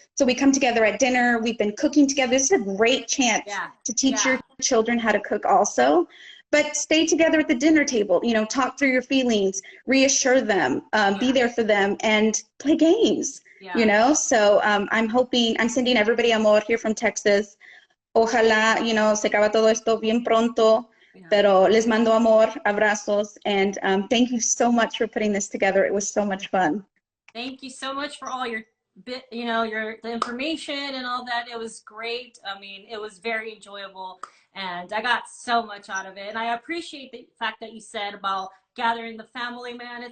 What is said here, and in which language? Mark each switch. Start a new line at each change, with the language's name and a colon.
English: So we come together at dinner. We've been cooking together. This is a great chance to teach your children how to cook also. But stay together at the dinner table, you know, talk through your feelings, reassure them, be there for them, and play games, you know. So I'm sending everybody amor here from Texas.
Spanish: Ojalá,
English: you know,
Spanish: se acaba todo esto bien pronto. Pero les mando amor, abrazos,
English: and thank you so much for putting this together. It was so much fun. Thank you so much for all your you know, the information and all that. It was great. I mean, it was very enjoyable, and I got so much out of it. And I appreciate the fact that you said about gathering the family, man.